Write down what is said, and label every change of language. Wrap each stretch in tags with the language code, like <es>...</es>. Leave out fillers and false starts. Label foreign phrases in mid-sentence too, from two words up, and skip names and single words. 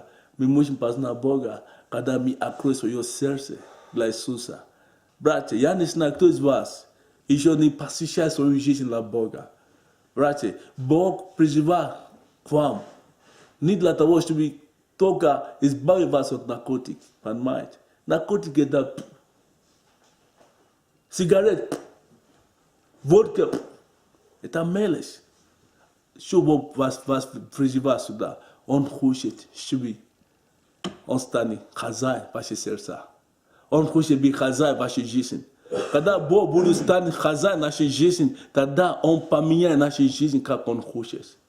<ru>Мы можем познать Бога, когда мы откроем свое сердце для Иисуса. Братья, я не знаю, кто из вас еще не посвящает свою жизнь для Бога. Братья, Бог призывает к вам не для того, чтобы только избавить вас от наркотиков, понимаете? наркотики да, сигареты, vodka, это мелочь. Что Бог вас призывает сюда, Он хочет, чтобы Он станет хозяин вашего сердца. Он хочет быть хозяин вашей жизни. Когда Бог будет стать хозяин нашей жизни, тогда Он поменяет нашу жизнь, как Он хочет.</ru>